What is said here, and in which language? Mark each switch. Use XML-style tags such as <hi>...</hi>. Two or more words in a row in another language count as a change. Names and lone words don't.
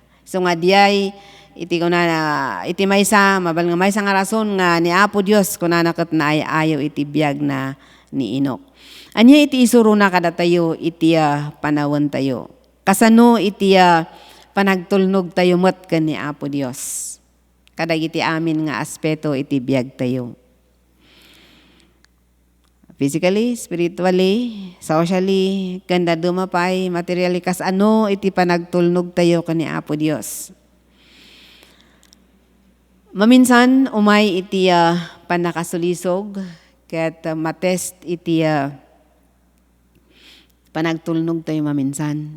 <ilo>So nga diay iti kuna iti maysa mabal nga maysa nga rason nga ni Apo Dios kunana ket naayayo iti biag na ni Enoch. Anya iti isuro na kada tayo iti panawon tayo. Kasano iti panagtulnog tayo met ken ni Apo Dios. Kadag iti amin nga aspeto iti biag tayo.</ilo> <en>Physically, spiritually, socially,</en> <ilo>kanda dumapay, materially, kas ano iti panagtulnog tayo kani Apo Dios. Maminsan, umay iti panakasulisog, ket matest iti panagtulnog tayo maminsan.</ilo>